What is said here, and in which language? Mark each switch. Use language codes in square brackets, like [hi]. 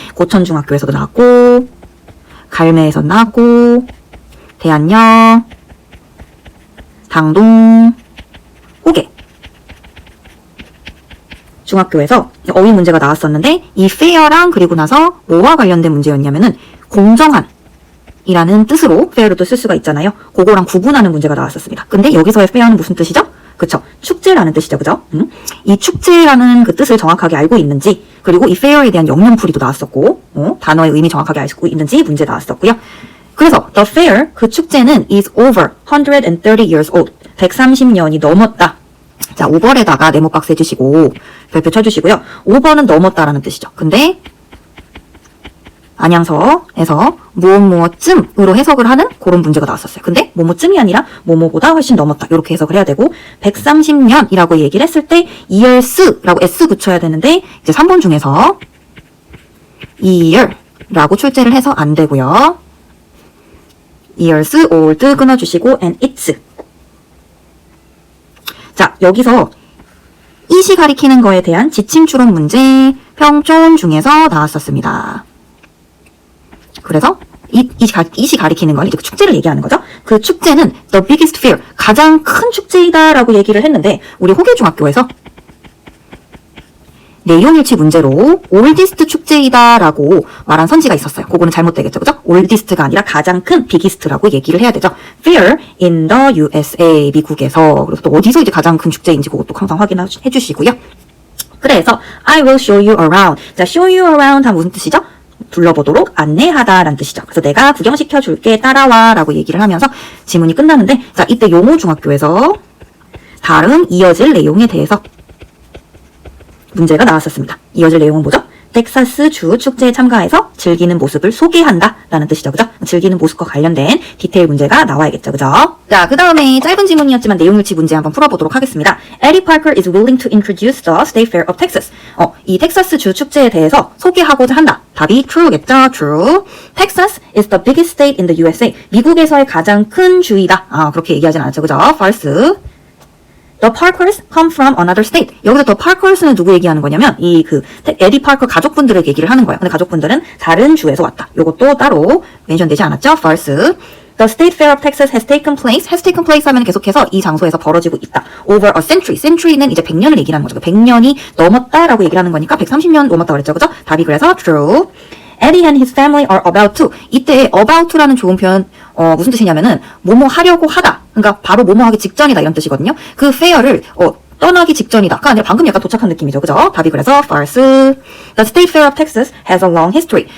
[ko] 고천중학교에서도 나왔고 갈매에서 나왔고 대한여 당동 호계 중학교에서 어휘 문제가 나왔었는데 이 fair랑 그리고 나서 뭐와 관련된 문제였냐면은 공정한 이라는 뜻으로 fair로도 쓸 수가 있잖아요. 그거랑 구분하는 문제가 나왔었습니다. 근데 여기서의 fair는 무슨 뜻이죠? 그쵸. 축제라는 뜻이죠. 그죠? 이 축제라는 그 뜻을 정확하게 알고 있는지, 그리고 이 fair에 대한 영문풀이도 나왔었고, 단어의 의미 정확하게 알고 있는지 문제 나왔었고요. 그래서 [en] the fair, [ko] 그 축제는 [en] is over 130 years old. [ko] 130년이 넘었다. 자, over에다가 네모박스 해주시고, 별표 쳐주시고요. over는 넘었다라는 뜻이죠. 근데, 안양서에서 무엇무엇쯤으로 해석을 하는 그런 문제가 나왔었어요. 근데 뭐뭐쯤이 아니라 뭐뭐보다 훨씬 넘었다. 이렇게 해석을 해야 되고 130년이라고 얘기를 했을 때 years라고 s 붙여야 되는데 이제 3번 중에서 year라고 출제를 해서 안 되고요. [en] years, old [ko] 끊어주시고 [en] and its. [ko] 자, 여기서 it이 가리키는 거에 대한 지침 추론 문제 평촌 중에서 나왔었습니다. 그래서 it이 가리키는 건 이제 그 축제를 얘기하는 거죠. 그 축제는 [en] the biggest fair, [ko] 가장 큰 축제이다라고 얘기를 했는데 우리 호계중학교에서 내용일치 문제로 oldest 축제이다라고 말한 선지가 있었어요. 그거는 잘못되겠죠. 그죠? oldest가 아니라 가장 큰 biggest라고 얘기를 해야 되죠. [en] fair in the USA, [ko] 미국에서. 그래서 또 어디서 이제 가장 큰 축제인지 그것도 항상 확인해 주시고요. [en] 그래서 I will show you around. [ko] 자, [en] show you around [ko] 다 무슨 뜻이죠? 둘러보도록 안내하다 라는 뜻이죠. 그래서 내가 구경시켜 줄게 따라와 라고 얘기를 하면서 지문이 끝나는데 자 이때 용호중학교에서 다음 이어질 내용에 대해서 문제가 나왔었습니다. 이어질 내용은 뭐죠? 텍사스 주 축제에 참가해서 즐기는 모습을 소개한다 라는 뜻이죠. 그죠? 즐기는 모습과 관련된 디테일 문제가 나와야겠죠. 그죠? 자, 그 다음에 짧은 지문이었지만 내용일치 문제 한번 풀어보도록 하겠습니다. [en] Eddie Parker is willing to introduce the State Fair of Texas. [ko] 이 텍사스 주 축제에 대해서 소개하고자 한다. 답이 true겠죠? True. [en] Texas is the biggest state in the USA. [ko] 미국에서의 가장 큰 주이다. 그렇게 얘기하진 않았죠. 그죠? False. [en] The Parkers come from another state. [ko] 여기서 The Parkers는 누구 얘기하는 거냐면 에디 파커 가족분들을 얘기를 하는 거예요. 근데 가족분들은 다른 주에서 왔다. 요것도 따로 멘션되지 않았죠? False. [en] The State Fair of Texas has taken place. has taken place [ko] 하면 계속해서 이 장소에서 벌어지고 있다. [en] Over a century. [ko] century는 이제 100년을 얘기하는 거죠. 100년이 넘었다라고 얘기를 하는 거니까 130년 넘었다고 그랬죠. 그죠? 답이 그래서 true. [en] Eddie and his family are about to. [ko] 이때 about to라는 좋은 표현 무슨 뜻이냐면은 뭐뭐 하려고 하다. 그러니까 바로 뭐뭐 하기 직전이다 이런 뜻이거든요. 그 fair를 떠나기 직전이다가 아니라 방금 약간 도착한 느낌이죠. 그죠? 답이 그래서 false. [en] The State Fair of Texas has a long history.